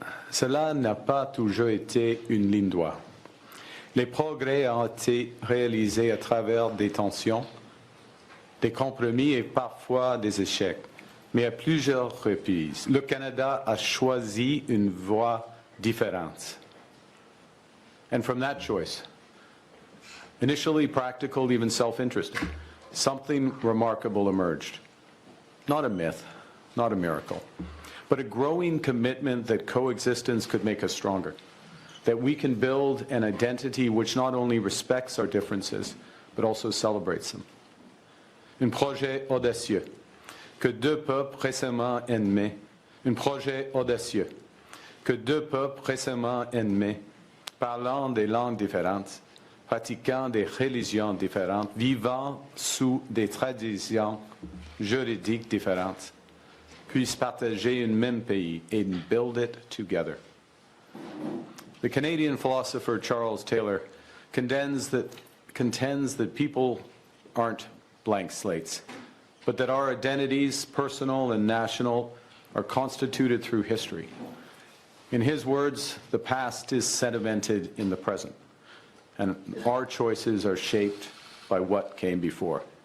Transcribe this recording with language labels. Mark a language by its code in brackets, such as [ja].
[fr] Cela n'a pas toujours été une ligne droite. Les progrès ont été réalisés à travers des tensions, des compromis et parfois des échecs. Mais à plusieurs reprises, le Canada a choisi une voie différente. [en] And from that choice, initially practical, even self-interested, something remarkable emerged. Not a myth, not a miracle, but a growing commitment that coexistence could make us stronger, that we can build an identity which not only respects our differences, but also celebrates them. [fr] Un projet audacieux que deux peuples récemment ennemis, un projet audacieux que deux peuples récemment ennemis, parlant des langues différentes, pratiquant des religions différentes, vivant sous des traditions juridiques différentes, puissent partager un même pays [en] and build it together. The Canadian philosopher Charles Taylor contends that people aren't blank slates, but that our identities, personal and national, are constituted through history. In his words, the past is sedimented in the present, and our choices are shaped by what came before.